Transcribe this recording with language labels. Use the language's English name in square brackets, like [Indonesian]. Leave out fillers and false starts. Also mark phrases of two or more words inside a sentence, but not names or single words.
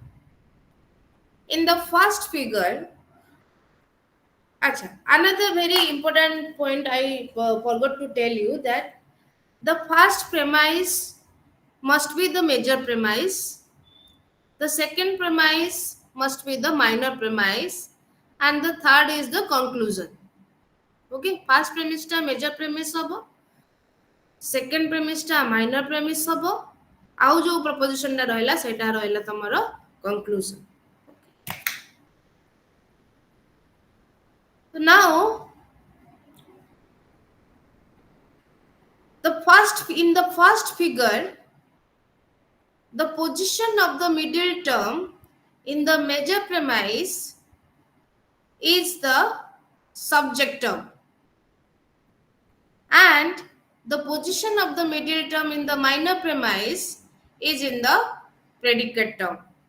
[English] In the first figure, Acha, another very important point I forgot to tell you, that the first premise must be the major premise, the second premise must be the minor premise, and the third is the conclusion. Okay, first premise ta major premise hobo, second premise ta minor premise hobo, [Odia] ଆଉ जो proposition ଟା ରହିଲା ସେଟା ରହିଲା ତମର conclusion. [English] So now in the first figure, the position of the middle term in the major premise is the subject term, and the position of the middle term in the minor premise is in the predicate term.